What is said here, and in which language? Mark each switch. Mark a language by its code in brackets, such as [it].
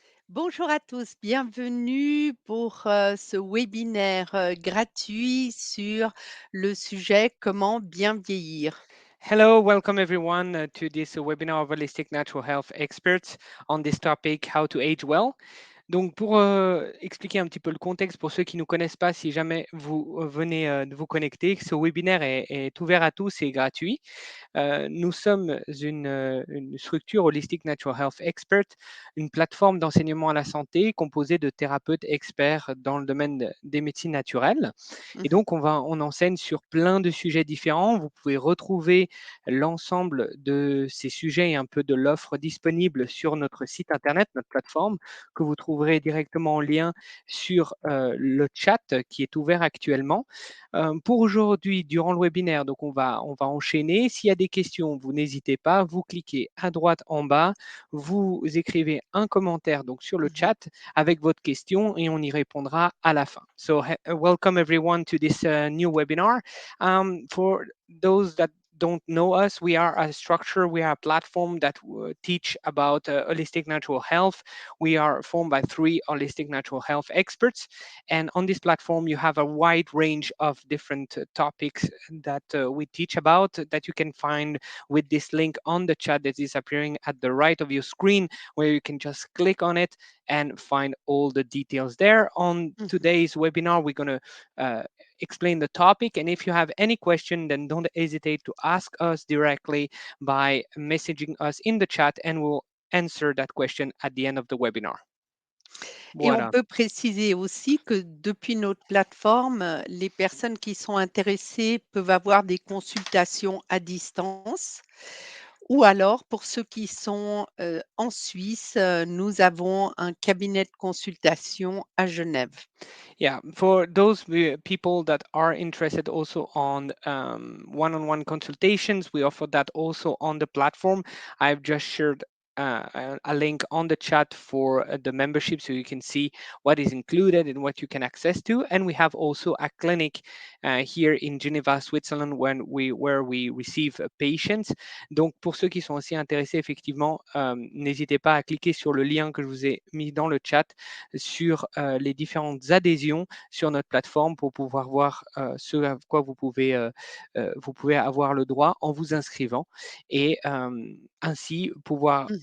[fr] Bonjour à tous, bienvenue pour ce webinaire gratuit sur le sujet comment bien vieillir. [en] Hello, welcome everyone to this webinar of Holistic Natural Health Experts on this topic, how to age well. [fr] Donc, pour expliquer un petit peu le contexte, pour ceux qui ne nous connaissent pas, si jamais vous venez de vous connecter, ce webinaire est ouvert à tous et gratuit. Nous sommes une structure Holistic Natural Health Expert, une plateforme d'enseignement à la santé composée de thérapeutes experts dans le domaine des médecines naturelles. Et Mhm, donc, on enseigne sur plein de sujets différents. Vous pouvez retrouver l'ensemble de ces sujets et un peu de l'offre disponible sur notre site internet, notre plateforme, que vous trouverez directement en lien sur le chat qui est ouvert actuellement. Pour aujourd'hui, durant le webinaire, donc on va enchaîner. S'il y a des questions, vous n'hésitez pas, vous cliquez à droite en bas, vous écrivez un commentaire donc sur le mhm. chat avec votre question et on y répondra à la fin. [en] So welcome everyone to this new webinar. For those that don't know us, we are a structure, we are a platform that teach about holistic natural health. We are formed by 3 holistic natural health experts. And on this platform, you have a wide range of different topics that we teach about that you can find with this link on the chat that is appearing at the right of your screen, where you can just click on it and find all the details there. On Mhm. today's webinar, we're going to explain the topic. And if you have any question, then don't hesitate to ask us directly by messaging us in the chat, and we'll answer that question at the end of the webinar. [fr] Et on Voilà. peut préciser aussi que depuis notre plateforme, les personnes qui sont intéressées peuvent avoir des consultations à distance. Ou alors, pour ceux qui sont en Suisse, nous avons un cabinet de consultation à Genève. [en] Yeah, for those people that are interested also on one-on-one consultations, we offer that also on the platform. I've just shared a link on the chat for the membership so you can see what is included and what you can access to. And we have also a clinic here in Geneva, Switzerland, where we receive patients. [fr] Donc, pour ceux qui sont aussi intéressés, effectivement, n'hésitez pas à cliquer sur le lien que je vous ai mis dans le chat sur les différentes adhésions sur notre plateforme pour pouvoir voir ce à quoi vous pouvez avoir le droit en vous inscrivant et ainsi pouvoir